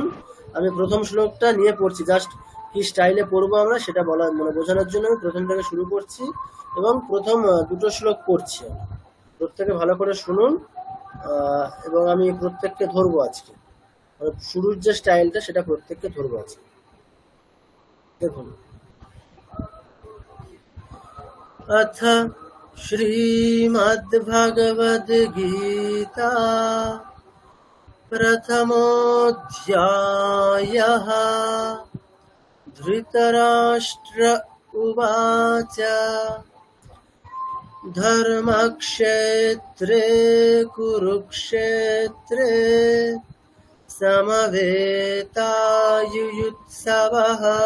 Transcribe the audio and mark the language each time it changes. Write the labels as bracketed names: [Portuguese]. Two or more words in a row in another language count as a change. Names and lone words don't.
[Bangla] আমি প্রথম শ্লোকটা নিয়ে পড়ছি, জাস্ট কি স্টাইলে পড়বো আমরা সেটা বলার মানে বোঝানোর জন্য আমি প্রথম থেকে শুরু করছি এবং প্রথম দুটো শ্লোক পড়ছি আমি। প্রত্যেকে ভালো করে শুনুন, এবং আমি প্রত্যেককে ধরবো আজকে, মানে শুরুর যে স্টাইলটা সেটা প্রত্যেককে ধরবো আজকে। দেখুন, [Sanskrit] अथ श्रीमद्भगवद्गीता प्रथमोऽध्यायः। धृतराष्ट्र उवाच धर्मक्षेत्रे कुरुक्षेत्रे समवेतायुयुत्सवः।